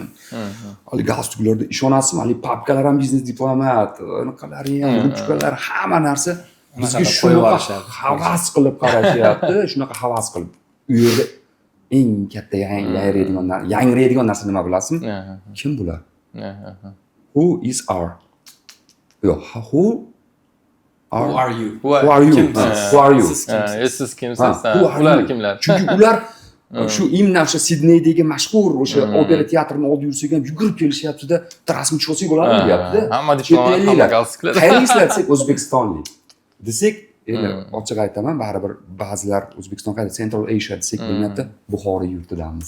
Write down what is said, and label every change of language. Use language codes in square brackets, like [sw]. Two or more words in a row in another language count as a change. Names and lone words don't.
[uz] Hali galstuklarda ishonasizmi, hali papkalar ham biznes diplomat, anaqalari ham, ruchkalar, hamma narsa bizga shunaqa havas qilib qarashyapti, shunaqa havas qilib. U yerda eng katta yangraydigan narsa nima bilasizmi? Kim bular? [en] Who is our? Yo'q, who are you? Who are you? Who are you? [uz] Siz kimsiz? Ular kimlar? Chunki ular shu imna o'sha Sidneydagi mashhur o'sha opera teatrini oldi yursak ham yugurib kelishyapti-da, rasm chiqolsak bo'ladimi deyapti-da. Hamma diplomat, hamma galstuklar. Qayerliklar desak o'zbekistonlik. Desak, endi ochiq aytaman, baribir ba'zilar O'zbekiston qayda [en] Central Asia [uz] desak bo'lmayapti, Buxoriy yurtidamiz.